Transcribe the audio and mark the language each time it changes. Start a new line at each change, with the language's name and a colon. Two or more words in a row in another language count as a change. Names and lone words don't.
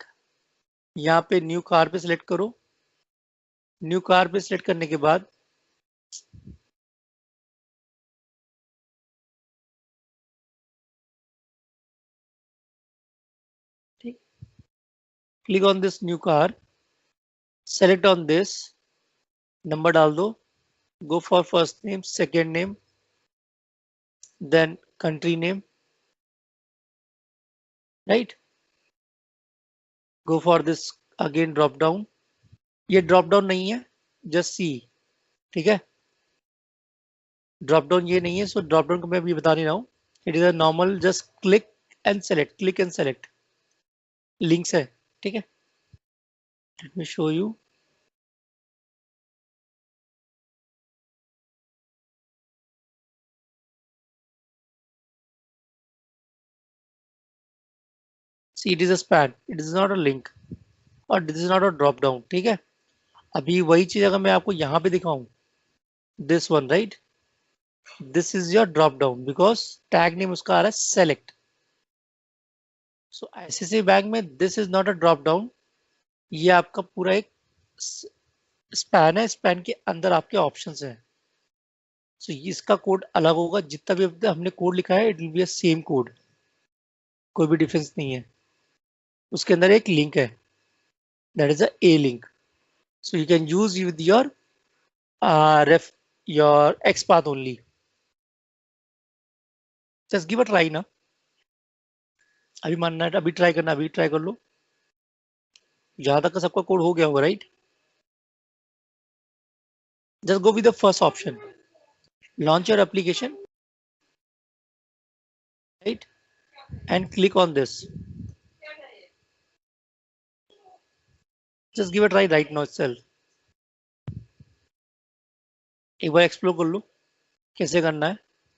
Hindi: यहाँ पे
English: new car
Hindi: पे सिलेक्ट करो,
English: new car
Hindi: पे सिलेक्ट करने के बाद ठीक,
English: click on this new car, select on this,
Hindi: नंबर डाल दो,
English: go for first name, second name, then country name, right? Go for this again drop down.
Hindi: ये
English: drop down
Hindi: नहीं है,
English: just see,
Hindi: ठीक है।
English: drop down
Hindi: ये नहीं है, so
English: drop down
Hindi: को मैं अभी बता नहीं रहा हूँ।
English: It is a normal, just click and select, click and select.
Hindi: Links है, ठीक है।
English: Let me show you. See, it is a span, it is not a link, और this is not a drop down,
Hindi: ठीक है। अभी वही चीज अगर मैं आपको यहाँ पे दिखाऊं,
English: this one, right? This is your drop down because tag name
Hindi: उसका आ रहा है
English: select.
Hindi: सो ICICI बैंक में
English: this is not a drop down,
Hindi: ये आपका पूरा एक स्पैन है, स्पैन के अंदर आपके ऑप्शंस हैं। सो इसका कोड अलग होगा, जितना भी अब हमने कोड लिखा है
English: it will be a same code,
Hindi: कोई भी डिफरेंस नहीं है। उसके अंदर एक लिंक है,
English: that is a a link, so you can use with your your XPath only. Just give a try
Hindi: ना, अभी मानना है, अभी ट्राई करना, अभी ट्राई कर लो। जहां तक का सबका कोड हो गया होगा, राइट?
English: Just go with the first option, launch your application, right, and click on this. Just give a try right now itself.
Hindi: एक बार एक्सप्लोर कर लो कैसे करना है।